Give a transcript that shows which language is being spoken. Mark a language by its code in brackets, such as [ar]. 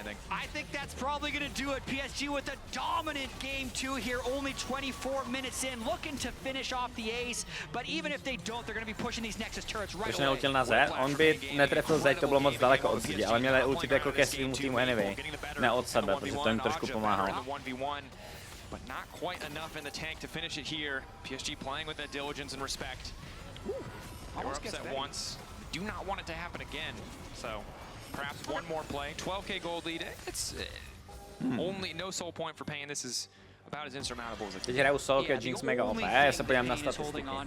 [en] I think that's probably going to do it. PSG with a dominant game 2 here, only 24 minutes in, looking to finish off the ace, but even if they don't, they're going to be pushing these Nexus turrets right [cs] Když [en] away. [cs] neutil na Z, on by netrefil zeď, to bylo moc daleko od zdi, ale měl ultit jako ke svýmu týmu anyway, ne od sebe, protože to jim trošku pomáhalo. [en] But not quite enough in the tank to finish it here. PSG playing with that diligence and respect. They were upset once. Do not want it to happen again. So perhaps one more play. 12k gold lead. It's only no soul point for Pain. This is about as insurmountable as it [cs] Teď hraju Solky a Jinx mega OP, já se podívám na statistiky.